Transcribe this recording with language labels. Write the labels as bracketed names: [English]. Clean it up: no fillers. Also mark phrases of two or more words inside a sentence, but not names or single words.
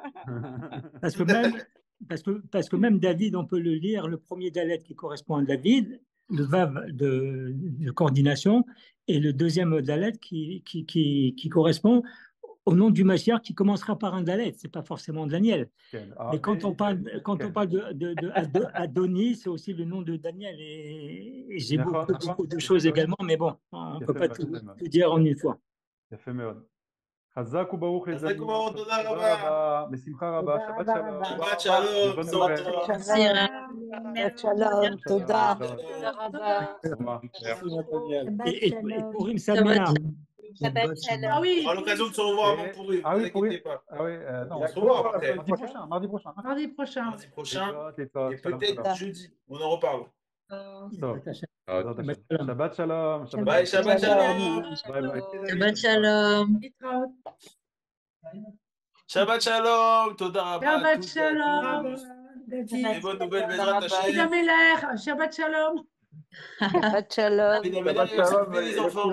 [French] Parce que même David, on peut le lire, le premier Dalet qui correspond à David, le Vav de coordination, et le deuxième Dalet qui correspond au nom du Mashiach qui commencera par un Dalet, c'est pas forcément Daniel. Mais quand on parle d'Adonis, c'est aussi le nom de Daniel. Et j'ai beaucoup de choses également, mais bon, on ne peut pas tout dire en une fois. [Hebrew] חזק וברוך [French] les amis. [Hebrew] תודה רבה. בשמחה רבה. שבת שלום. שבת שלום. תודה. Et פורים שמח. [French] Ah oui. À l'occasion de se revoir avant Purim. Ah oui, Purim. Ah oui, non, on se revoit après. Mardi prochain. Mardi prochain. Peut-être jeudi. On en reparle. [Hebrew] שבת שלום. Bye, שבת שלום. שבת שלום. שבת שלום. תודה רבה. שבת שלום. [French] Et bonne nouvelle, [Hebrew] בעזרת השם. שבת שלום. שבת שלום. [French] Les enfants.